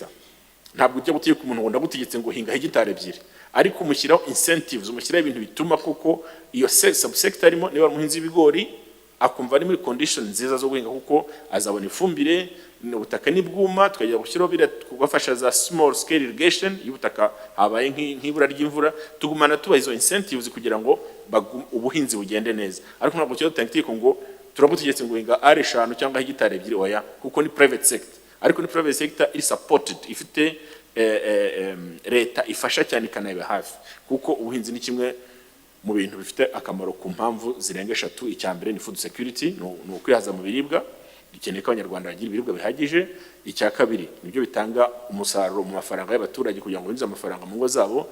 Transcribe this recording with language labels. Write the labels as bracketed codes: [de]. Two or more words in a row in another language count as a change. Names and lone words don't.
[rw] Ntabwo ujya gutegeka umuntu ngo ndagutegetse ngo hinga hegitari 2, ariko umushyiraho incentives, umushyiraho ibintu bituma kuko iyo subsector arimo, niba umuhinzi w'ibigori akumva ari muri condition nziza zo guhinga, kuko azabona ifumbire, ubutaka nibwuma, tukajya gushyiraho kubafasha za [en] small scale irrigation [rw] y'ubutaka habaye nk'ibura ry'imvura, tugumana tuba izo incentives kugira ngo ubuhinzi bugende neza. Ariko ntabwo cyo tangiye ngo turagutegetse ngo hinga ari 5 cyangwa hegitari 2 oya, kuko ni [en] private sector. [rw] Ariko ni [en] private sector is supported, [rw] ifite leta ifasha cyane ikanaba hafi, kuko ubuhinzi ni kimwe mu bintu bifite akamaro ku mpamvu zirenga 3. Icyambere ni [en] food security, [rw] no kwihaza mu biribwa, dukeneye ko abanyarwanda bagira ibiribwa bihagije. Icya kabiri nibyo bitanga umusaruro mu mafaranga y'abaturage kugira ngo binjize amafaranga mu ngo zabo.